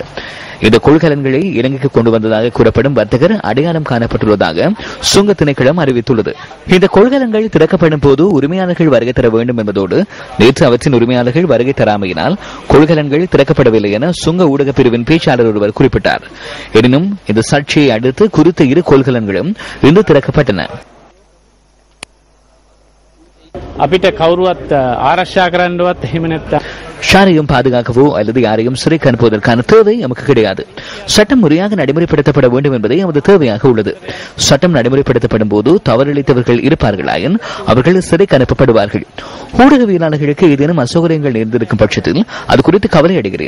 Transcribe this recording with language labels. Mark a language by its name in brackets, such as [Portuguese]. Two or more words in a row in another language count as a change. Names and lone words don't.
[Tamil] இந்த கொள்கலன்களை இலங்கைக்கு கொண்டு வந்ததாக கூறப்படும் வர்த்தகர் அடையாளம் காணப்பட்டுள்ளதாக சுங்க திணைக்களம் அறிவித்துள்ளது. இந்த கொள்கலன்கள் திறக்கப்படும் போது உரிமையாளர்கள் வருகை தர வேண்டும் என்பதோடு நேற்று அவற்றின் உரிமையாளர்கள் வருகை தராமையினால் கொள்கலன்கள் திறக்கப்படவில்லை என சுங்க ஊடக பிரிவின் பேச்சாளர் ஒருவர் குறிப்பிட்டார். எனினும் இந்த சர்ச்சையை அடுத்து குறித்த 2 கொள்கலன்களும் இன்று திறக்கப்பட்டன. [Sinhala] අපිට කවුරුවත් ආරක්ෂා කරන්නවත් එහෙම නැත්නම් [Tamil] ஷாரையும் பாதுகாக்கவோ அல்லது யாரையும் சிறைக்கு அனுப்புவதற்கான தேவை நமக்கு கிடையாது. சட்டம் முறையாக நடைமுறைப்படுத்தப்பட வேண்டும் என்பதே நமது தேவையாக உள்ளது. சட்டம் நடைமுறைப்படுத்தப்படும் போது தவறிழைத்தவர்கள் இருப்பார்களாயின் அவர்கள் சிறைக்கு அனுப்பப்படுவார்கள். ஊடகவியலாளர்களுக்கு ஏதேனும் அசௌகரியங்கள் நேர்ந்திருக்கும் பட்சத்தில் அது குறித்து கவலை அடைகிறேன்.